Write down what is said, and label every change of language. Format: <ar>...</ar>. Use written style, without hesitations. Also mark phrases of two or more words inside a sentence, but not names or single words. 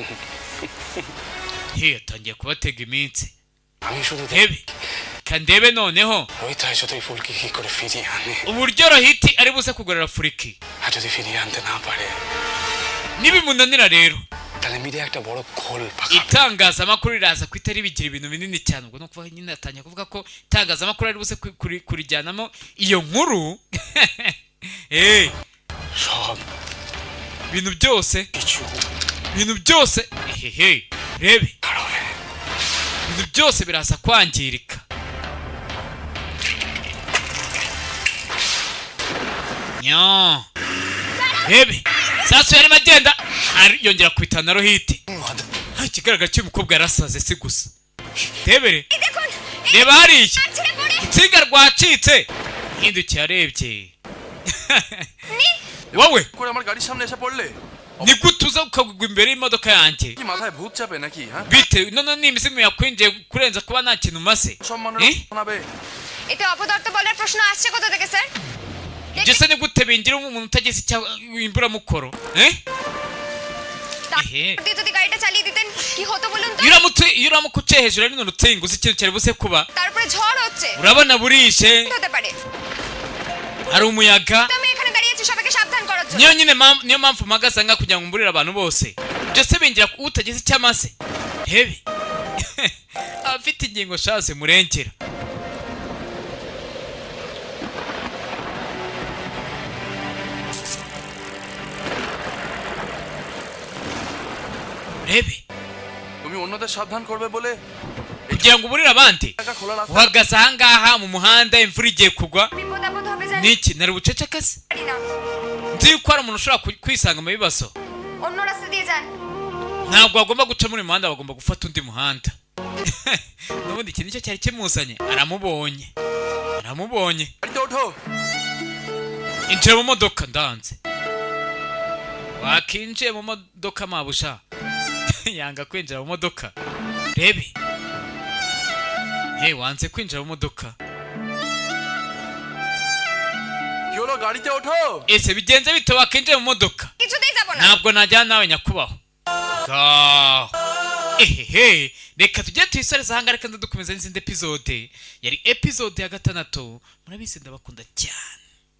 <rw>yatangiye kubatega iminsi</rw> <bn>আমি শুধু</bn> <rw>ndebe kandebe noneho</rw> <bn>রোহিত হয় যদি ফুলকি কি করে ফিরিয়ে আনে</bn> <rw>uburyo rohiti ari buze kugorera Fulki</rw> <bn>আর যদি ফিরিয়ে আনতে না পারে</bn> <rw>nibimunanira rero</rw> <bn>তাহলে মিডিয়া একটা বড় খোল পাকা</bn> <rw>itangazamakuru riraza kwitari bigira ibintu binini cyane ubwo no kuvuga nyine atangiye kuvuga ko itangazamakuru ari buze kurijyanamo iyo nkuru</rw> <bn>সব</bn> <rw>ibintu byose</rw> <bn>কিছু</bn> <rw>rebe</rw> <bn>খারাপ হবে</bn> <rw>ibintu byose biraza kwangirika nyo rebe sasa yarimo agenda yongera kwitana rohiti ikigaragara cy'umukobwa yarasaze si gusa rebere reba hariya itsinga rwacitse hindukiye arebye wowe</rw> <bn>করে আমার গাড়ির সামনে এসে পড়লে</bn> <rw>ni gute uza ukagwa imbere y'imodoka yanjye</rw> <bn>কি মাথায় ভূত চাপে নাকি হ্যাঁ</bn> <rw>bite none ni imizimu yakwinjiye kurenza kuba nta kintu umaze</rw> <bn>সম্মানের শোনাবে এতে অপদার্থ বলার প্রশ্ন আসছে কোথা থেকে স্যার</bn> <rw>ibyo se ni gute bingira umuntu utagize icyo imburamukoro</rw> <bn>আপনি যদি গাড়িটা চালিয়ে দিতেন কি হতো বলুন তো</bn> <rw>iyo uramuka uciye hejuru ari none utsinga uzi ikintu cyari buze kuba</rw> <bn>তারপরে ঝড় হচ্ছে</bn> <rw>urabona burishe</rw> <bn>হতে পারে</bn> <rw>hari umuyaga</rw> <bn>তো আমি এখানে দাঁড়িয়ে আছি সবাইকে সাবধান করার জন্য</bn> <rw>niyo mpamvu mpagaze ngaha kugira ngo mburire abantu bose byose bingira utagize icyo amaze rebe abafite ingingo shase murengera rebe</rw> <bn>তুমি অন্যদের সাবধান করবে বলে</bn> <rw>kugira ngo uburire abandi uhagaze ahangaha mu muhanda imvura igiye kugwa</rw> <bn>বিপদ আপদ হবে জানি</bn> <rw>niki nari buceceke se</rw> <bn>না</bn> <rw>nzi yuko hari umuntu ushobora kwisanga mu bibazo</rw> <bn>অন্য রাস্তা দিয়ে যান</bn> <rw>ntabwo bagomba guca muri uyu muhanda bagomba gufata undi muhanda n'ubundi iki nicyo cyari kimuzanye aramubonye</rw> <bn>গাড়িতে ওঠো</bn> <rw>injira mu modoka ndanze wakinjiye mu modoka mabusha yanga kwinjira mu modoka rebe wanze kwinjira mu modoka</rw> <bn>কি হলো গাড়িতে ওঠো</bn> <rw>ese bigenze bite wakinjiye mu modoka</rw> <bn>কিছুতেই যাব না</bn> <rw>ntabwo najyana nawe nyakubaho reka tujye tuyisoreza ahangaha reka ndadukomeza n'izindi episode yari episode ya 6 murabizi ndabakunda cyane</rw>